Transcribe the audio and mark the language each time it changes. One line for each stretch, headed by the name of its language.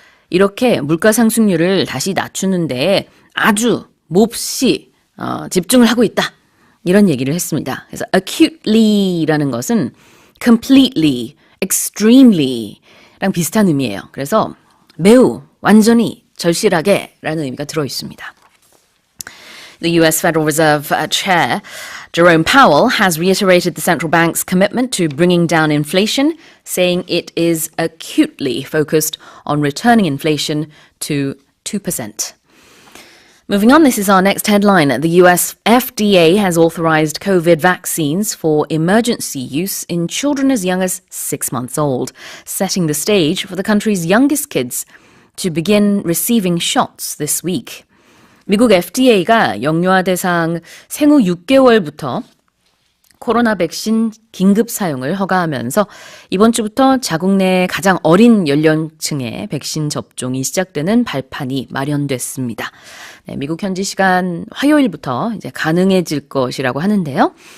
Korean: 이렇게 물가 상승률을 다시 낮추는 데에 아주 몹시 집중을 하고 있다. 이런 얘기를 했습니다. 그래서 acutely라는 것은 completely, extremely랑 비슷한 의미예요. 그래서 매우, 완전히, 절실하게 라는 의미가 들어있습니다.
English: The U.S. Federal Reserve Chair Jerome Powell has reiterated the central bank's commitment to bringing down inflation, saying it is acutely focused on returning inflation to 2%. Moving on, this is our next headline. The US FDA has authorized COVID vaccines for emergency use in children as young as 6 months old, setting the stage for the country's youngest kids to begin receiving shots this week.
Korean: 미국 FDA가 영유아 대상 생후 6개월부터 코로나 백신 긴급 사용을 허가하면서 이번 주부터 자국 내 가장 어린 연령층의 백신 접종이 시작되는 발판이 마련됐습니다. 네, 미국 현지 시간 화요일부터 이제 가능해질 것이라고 하는데요.